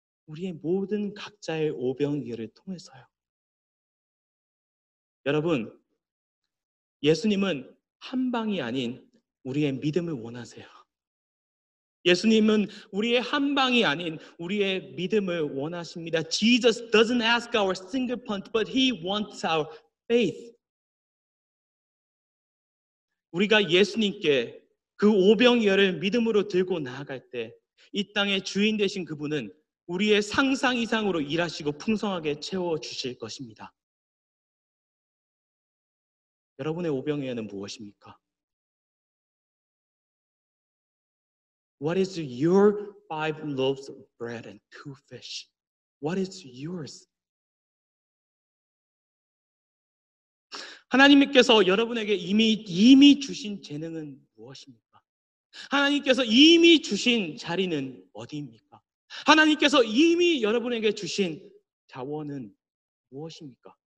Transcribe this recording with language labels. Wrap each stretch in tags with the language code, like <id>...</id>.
<ko>우리의 모든 각자의 오병이어를 통해서요. 여러분, 예수님은 한 방이 아닌 우리의 믿음을 원하세요. 예수님은 우리의 한 방이 아닌 우리의 믿음을 원하십니다.</ko> <en>Jesus doesn't ask our single punch, but He wants our faith.</en> <ko>우리가 예수님께 그 오병이어를 믿음으로 들고 나아갈 때 이 땅의 주인 되신 그분은 우리의 상상 이상으로 일하시고 풍성하게 채워주실 것입니다. 여러분의 오병이어는 무엇입니까?</ko> <en>What is your 5 loaves of bread and 2 fish? What is yours?</en> <ko>하나님께서 여러분에게 이미 주신 재능은 무엇입니까? 하나님께서 이미 주신 자리는 어디입니까? 하나님께서 이미 여러분에게 주신 자원은 무엇입니까?</ko>